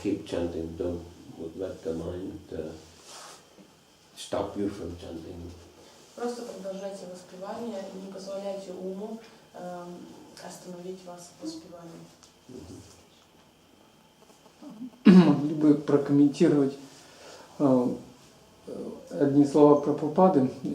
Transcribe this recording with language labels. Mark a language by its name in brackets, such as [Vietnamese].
[English] Keep chanting. Don't let the mind stop you from chanting. [Russian] Просто продолжайте воспевание и не позволяйте уму остановить вас в воспевании. Могли бы прокомментировать одни слова Прабхупады.